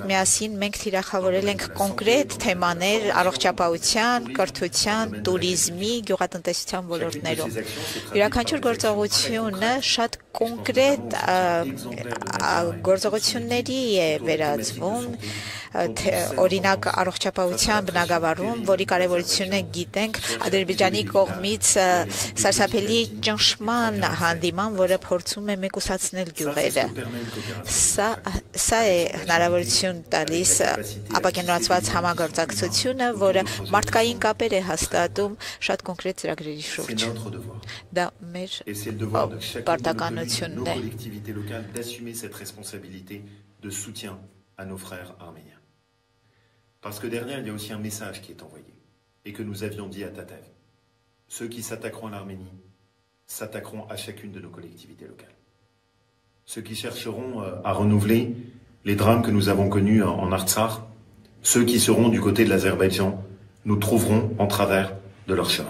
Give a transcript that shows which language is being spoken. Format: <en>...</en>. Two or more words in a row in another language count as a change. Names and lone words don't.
<hy>միասին մենք թիրախավորել ենք կոնկրետ թեմաներ առողջապահության, կրթության, туриզմի, գյուղատնտեսության ոլորտներում։ Յուրաքանչյուր գործողությունը շատ կոնկրետ գործողությունների է վերածվում, օրինակ առողջապահության բնագավառում, որի կարևորությունը գիտենք Ադրբեջանի կողմից սարսափելի ճնշման հանդիման, որը փորձում է մեկուսացնել գյուղերը։ Սա է հնարավորություն տալիս ապակենտրոնացված համագործակցությունը, որը մարդկային կապեր է հաստատում շատ կոնկրետ ծրագրերի շուրջ։ Դա մեր պարտականությունն է։</hy> <fr>Parce que derrière, il y a aussi un message qui est envoyé et que nous avions dit à Tatev. Ceux qui s'attaqueront à l'Arménie s'attaqueront à chacune de nos collectivités locales. Ceux qui chercheront à renouveler les drames que nous avons connus en Artsakh, ceux qui seront du côté de l'Azerbaïdjan, nous trouverons en travers de leur chemin.</fr>